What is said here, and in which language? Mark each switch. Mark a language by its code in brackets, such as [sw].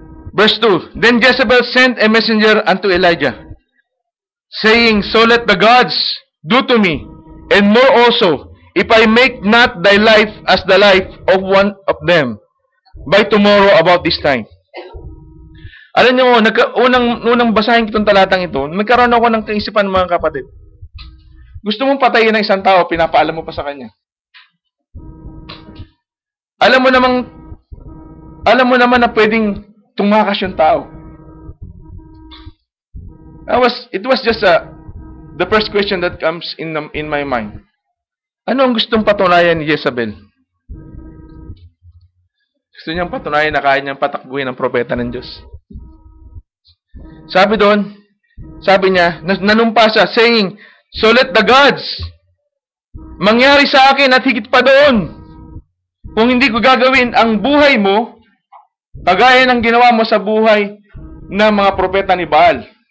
[en] Verse 2, then Jezebel sent a messenger unto Elijah, saying, so let the gods do to me, and more also, if I make not thy life as the life of one of them, by tomorrow about this time. [tl] Alam niyo, unang basahin itong talatang ito, nagkaroon ako ng kaisipan, mga kapatid. Gusto mong patayin ng isang tao, pinapaalam mo pa sa kanya. Alam mo naman na pwedeng tumakas yung tao. [en] It was just the first question that comes in my mind. [tl] Ano ang gustong patunayan ni Jezebel? Gusto niyang patunayan na kaya niyang patakbuhin ang propeta ng Diyos. Sabi doon, sabi niya, nanumpa siya, [en] saying, "So let the gods [tl] mangyari sa akin at higit pa doon. Kung hindi ko gagawin ang buhay mo, kagaya ng ginawa mo sa buhay ng mga propeta ni Baal."